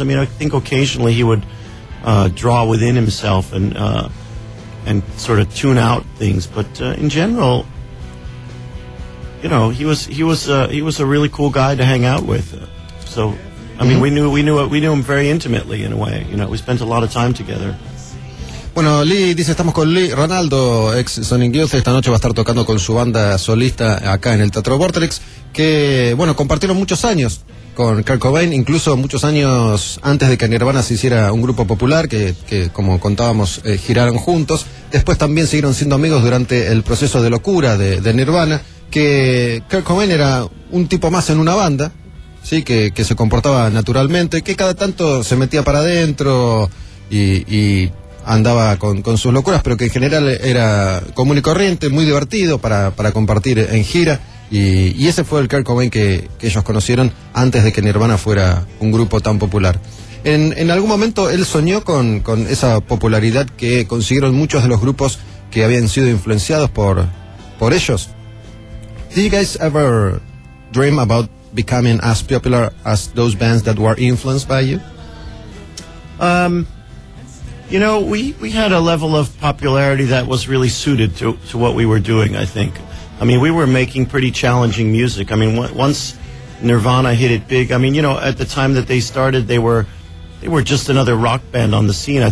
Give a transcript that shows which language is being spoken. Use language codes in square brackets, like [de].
[en] I mean, I think occasionally he would draw within himself and sort of tune out things, but in general, you know, he was a really cool guy to hang out with. So, I mean, we knew him very intimately in a way. You know, we spent a lot of time together. [es] Bueno, Lee dice, estamos con Lee Ronaldo, ex Sonic Youth. Esta noche va a estar tocando con su banda solista acá en el Teatro Vortex, que bueno, compartieron muchos años con Kurt Cobain, incluso muchos años antes de que Nirvana se hiciera un grupo popular, que como contábamos, giraron juntos. Después también siguieron siendo amigos durante el proceso de locura de Nirvana, que Kurt Cobain era un tipo más en una banda, sí, que se comportaba naturalmente, que cada tanto se metía para adentro y andaba con sus locuras, pero que en general era común y corriente, muy divertido para compartir en gira. Y ese fue el Kurt Cobain que ellos conocieron antes de que Nirvana fuera un grupo tan popular. En algún momento él soñó con esa popularidad que consiguieron muchos de los grupos que habían sido influenciados por ellos. [en] Did you guys ever dream about becoming as popular as those bands that were influenced by you? You know, we had a level of popularity that was really suited to what we were doing, I think. I mean, we were making pretty challenging music. I mean, once Nirvana hit it big, I mean, you know, at the time that they started, they were just another rock band on the scene.